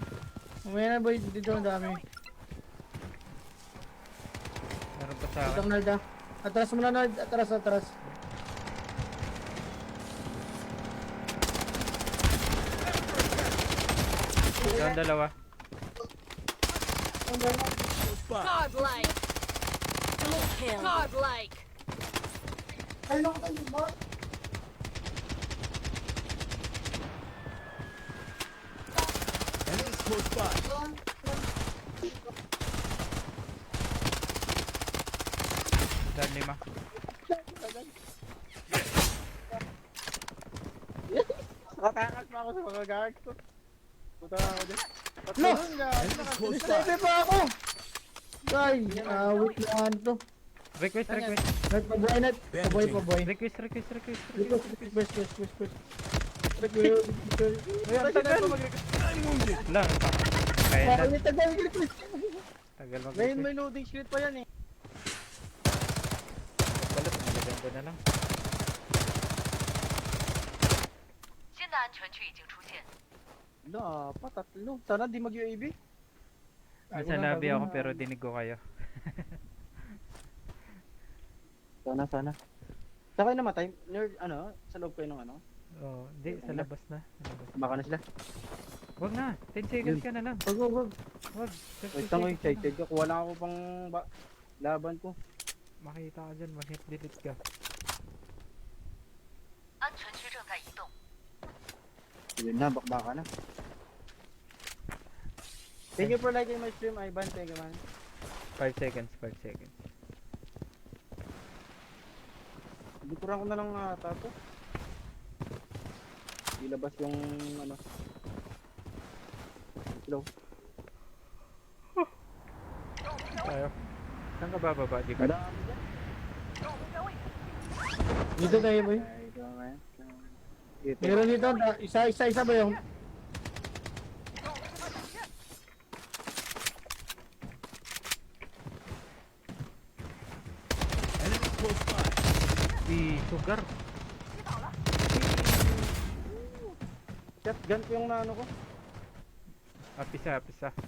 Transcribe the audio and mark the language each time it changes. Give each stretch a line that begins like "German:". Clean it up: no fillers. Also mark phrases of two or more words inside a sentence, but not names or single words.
Filipino: Mamaya na boy, dito ang dami. Meron pa sa Dito akin. ang Nalda. Atras mo na Nald, atras, atras. Doon dalawa.
English: Close by. Godlike! Kill. Godlike! Enemies close by.
Filipino: Doon lima. Nakatakas pa ako sa mga guards ko. Puta ako din. No!
English: Enemies close by.
Filipino: Sniper pa ako! Guy, wait lang to. Request, request. Nat, pabuhay Nat. Pabuhay, pabuhay. Request, request, request. Request. Ngayon, tagal ko mag-request.
English: I'm wounded.
Filipino: Wala. Kaya na. Tagal, request. Tagal Ngayon mag-request. may loading screen pa yan eh. Balot, nalagyan ko na lang.
Chinese: 新的安全区已经出现。
Filipino: Wala pa, tatlo. Sana di mag-UAV. Nasa nabi ako pero dinig ko kayo. Sana. Saan kayo namatay? Nerd, ano? Sa loob kayo ng ano? Oh, hindi, sa labas na. Sa labas. Baka na sila. Wag na, 10 seconds ka na lang. Wag. Wag, 30 Wait lang ko seconds excited ko. Kuha lang ako pang laban ko. Makita ka dyan, mag-hit delete ka.
Chinese: 安全区正在移动。
Filipino: Yun na, bakbaka na.
English: Thank you for liking my stream, Ivan. Thank you, man. 5 seconds, 5 seconds.
Filipino: Likuran ko na lang ata to. Ilabas yung ano. Hello. Tayo. Saan ka bababa, di ba? Madami dyan. Dito tayo boy. Ay, ito, man. Dito. Meron dito, isa ba yung?
English: Enemies close by.
Filipino: Si Sugar. Shotgun ko yung naano ko. Apisa, apisa.